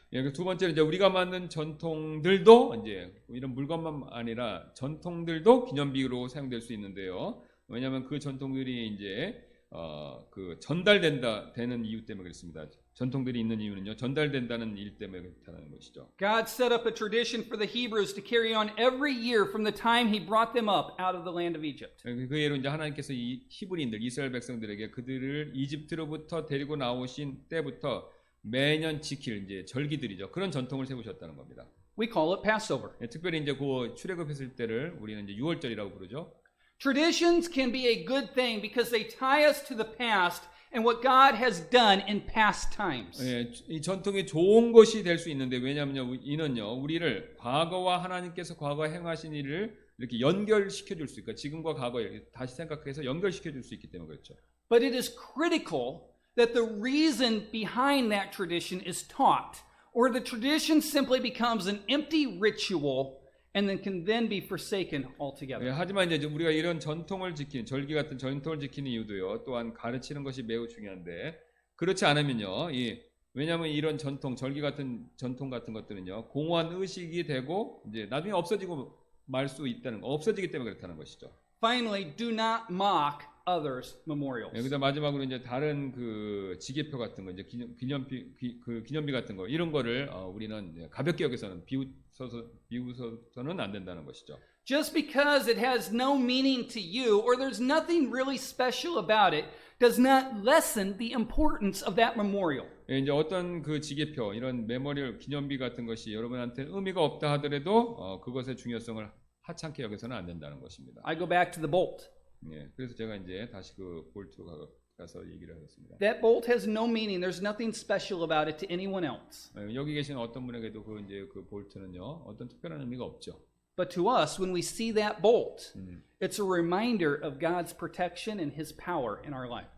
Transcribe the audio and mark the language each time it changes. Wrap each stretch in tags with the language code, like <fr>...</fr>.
<ko>예, 두 번째는 이제 우리가 만든 전통들도 이제 이런 물건만 아니라 전통들도 기념비로 사용될 수 있는데요. 왜냐하면 그 전통들이 이제 그 되는 이유 때문에 그렇습니다. 전통들이 있는 이유는요, 전달된다는 일 때문에 그렇다는 것이죠.</ko> <en>God set up a tradition for the Hebrews to carry on every year from the time He brought them up out of the land of Egypt.</en> <ko>그 예로 이제 하나님께서 이 히브리인들, 이스라엘 백성들에게 그들을 이집트로부터 데리고 나오신 때부터 매년 지킬 이제 절기들이죠. 그런 전통을 세우셨다는 겁니다.</ko> <en>We call it Passover.</en> <ko>예, 특별히 이제 그 출애굽했을 때를 우리는 이제 유월절이라고 부르죠.</ko> <en>Traditions can be a good thing because they tie us to the past and what God has done in past times.</en> <ko>예, 이 전통이 좋은 것이 될 수 있는데 왜냐하면요, 이는요 우리를 과거와 하나님께서 과거에 행하신 일을 이렇게 연결시켜 줄 수 있고 지금과 과거에 다시 생각해서 연결시켜 줄 수 있기 때문에 그렇죠.</ko> <en>But it is critical that the reason behind that tradition is taught, or the tradition simply becomes an empty ritual and then can then be forsaken altogether.</en> <ko>예, 하지만 이제 우리가 이런 전통을 지키는 절기 같은 전통을 지키는 이유도요 또한 가르치는 것이 매우 중요한데 그렇지 않으면요 왜냐하면 이런 전통 절기 같은 전통 같은 것들은요 공허한 의식이 되고 이제 나중에 없어지고 말 수 있다는 거 없어지기 때문에 그렇다는 것이죠.</ko> <en>Finally, do not mock others' memorials.</en> <ko>예, 그다음 마지막으로 이제 다른 그 지게표 같은 거 이제 기념비 같은 거 이런 거를 우리는 이제 가볍게 여기서는 비웃어서는 안 된다는 것이죠.</ko> <en>Just because it has no meaning to you or there's nothing really special about it does not lessen the importance of that memorial.</en> <ko>예, 이제 어떤 그 지게표 이런 메모리얼 기념비 같은 것이 여러분한테 의미가 없다 하더라도 그것의 중요성을 하찮게 여기서는 안 된다는 것입니다.</ko> <en>I go back to the bolt.</en> <ko>예, 그래서 제가 이제 다시 그 볼트 가서 얘기를 하겠습니다.</ko> <en>That bolt has no meaning. There's nothing special about it to anyone else.</en> <ko>예, 여기 계신 어떤 분에게도 그 이제 그 볼트는요 어떤 특별한 의미가 없죠.</ko> <en>But to us, when we see that bolt, it's a reminder of God's protection and His power in our life.</en>